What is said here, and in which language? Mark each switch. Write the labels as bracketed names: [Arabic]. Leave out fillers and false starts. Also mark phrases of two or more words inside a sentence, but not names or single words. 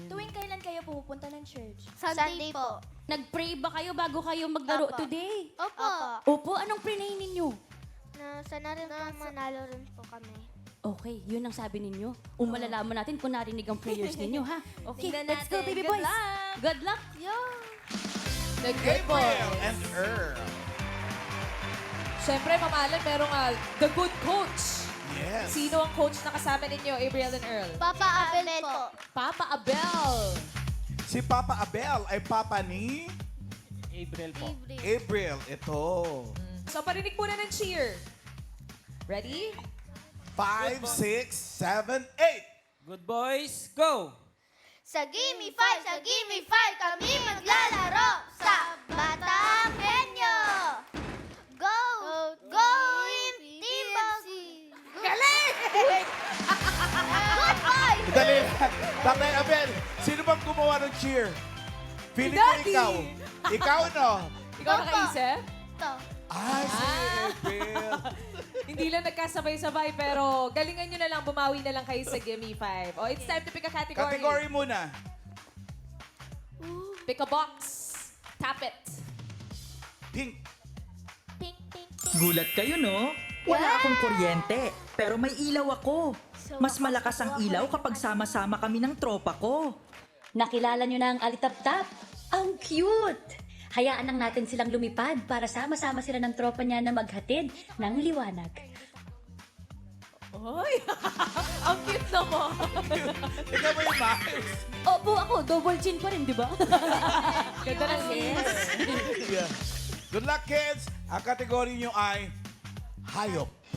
[Filipino] Tuwing kailan kayo pumupunta ng church? Sunday po. Nag-pray ba kayo bago kayo maglaro Opo. [English] today? [Filipino] Opo. Opo, anong pray ninyo? Na, sana rin po manalo rin po kami. Okay, yun ang sabi ninyo. Malalaman natin kung narinig ang prayers ninyo, ha? Okay, Tingnan [English] let's go, [Filipino] natin. [English] baby Good boys. luck. Good luck. [Filipino] Nag-good po. April and Earl. Siyempre, mamalan, merong [English] the good coach. [Filipino] Yes. Sino ang coach na kasama ninyo, April and Earl? Papa Abel po. Papa Abel. Si Papa Abel ay papa ni April po. April. Ito. So, parinig muna ng cheer. Ready? 5, 6, 7, 8. [English] Good boys, go! [Filipino] Sa Gimme 5 kami maglalaro sa Batang Henyo. [English] Go! Go in Team Boss! [Filipino] Galing! [English] Good boys! [Filipino] Dali lang. Tatay Abel, sino bang gumawa ng cheer? Feeling ko Daddy! ikaw. Ikaw, no? Ikaw Opo. nakaisip? Ito. Ay, si Abel. Hindi lang nagkasabay-sabay, pero galingan nyo na lang, bumawi na lang kayo sa Gimme 5. [English] Oh, it's time to pick a category. [Filipino] Category muna. [English] Pick a box. Tap it. Pink. Ping, ping, ping. [Filipino] Gulat kayo, no? Wala akong kuryente, pero may ilaw ako. Mas malakas ang ilaw kapag sama-sama kami ng tropa ko. Nakilala nyo na ang alitap-tap? Ang cute! Hayaan lang natin silang lumipad para sama-sama sila ng tropa niya na maghatid ng liwanag. Oy! Ang cute naman. Ikaw ba yung Miles? Opo, ako. Double chin pa rin, di ba? Ganda ng yes. [English] Yeah. Good luck, kids. [Filipino] Ang category nyo ay hayop.